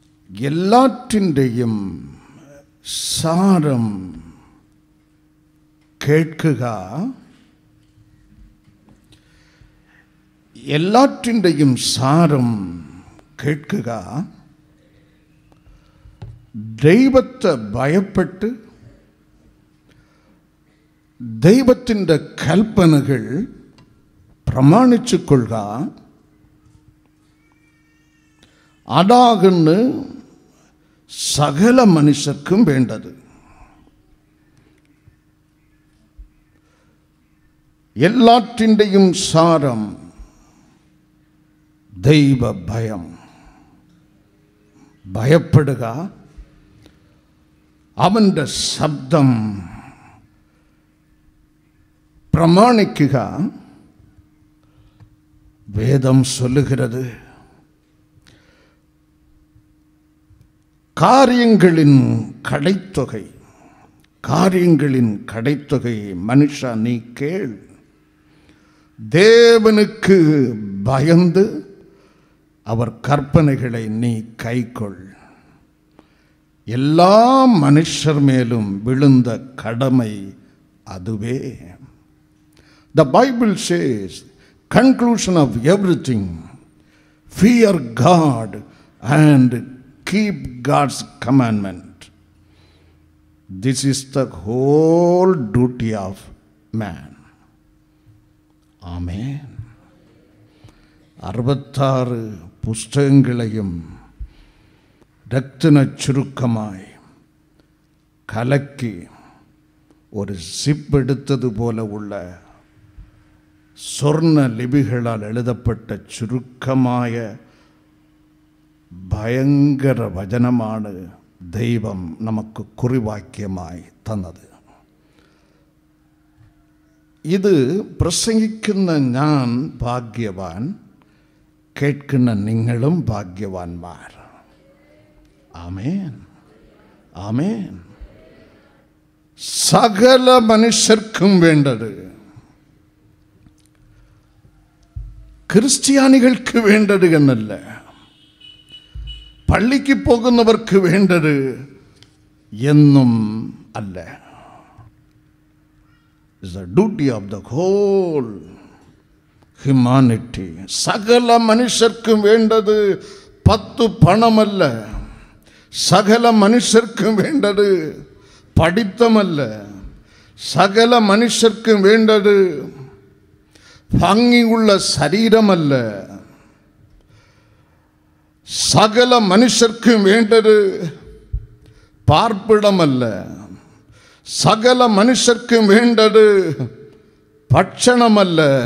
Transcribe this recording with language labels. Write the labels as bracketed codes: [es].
[ml] எல்லாற்றின்றையும் சாரம் கேட்குக, எல்லாற்றின்றையும் சாரம் கேட்குக. ദൈവത്തെ ഭയപ്പെട്ട് ദൈവത്തിൻ്റെ കൽപ്പനകൾ പ്രമാണിച്ചു കൊള്ളുക. അതാകുന്നു സകല മനുഷ്യർക്കും വേണ്ടത്. എല്ലാറ്റിൻ്റെയും സാരം ദൈവഭയം. ഭയപ്പെടുക, അവൻ്റെ ശബ്ദം പ്രമാണിക്കുക. [ta] വേദം சொல்லுகிறது, காரியங்களின் கடைத்தொகை, காரியங்களின் கடைத்தொகை மனுஷா நீ கேள். தேவனுக்கு பயந்து அவர் கற்பனைகளை நீ கைக்கொள். எல்லா மனுஷர் மேலும் விழுந்த கடமை அதுவே. [en] The Bible says, conclusion of everything, fear God and keep God's commandment. This is the whole duty of man. Amen. [ta] 66 புஸ்தகங்களையும் ரத்தின சுருக்கமாய் கலக்கி ஒரு சிப் எடுத்தது போல உள்ள சொர்ண லிபிகளால் எழுதப்பட்ட சுருக்கமாய பயங்கர வசனமான தெய்வம் நமக்கு குறிவாக்கியமாய் தந்தது. [ml] ഇത് പ്രസംഗിക്കുന്ന ഞാൻ ഭാഗ്യവാൻ, കേൾക്കുന്ന നിങ്ങളും ഭാഗ്യവാന്മാർ. ആമേൻ, ആമേൻ. സകല മനുഷ്യർക്കും വേണ്ടത്, ക്രിസ്ത്യാനികൾക്ക് വേണ്ടത് എന്നല്ല, പള്ളിക്ക് പോകുന്നവർക്ക് വേണ്ടത് എന്നും അല്ല. [en] It's the duty of the whole humanity. [ml] സകല മനുഷ്യർക്കും വേണ്ടത് 10 പണമല്ല, സകല മനുഷ്യർക്കും വേണ്ടത് പഠിത്തമല്ല, സകല മനുഷ്യർക്കും വേണ്ടത് ഭംഗിയുള്ള ശരീരമല്ല, സകല മനുഷ്യർക്കും വേണ്ടത് പാർപ്പിടമല്ല, സകല മനുഷ്യർക്കും വേണ്ടത് ഭക്ഷണമല്ല.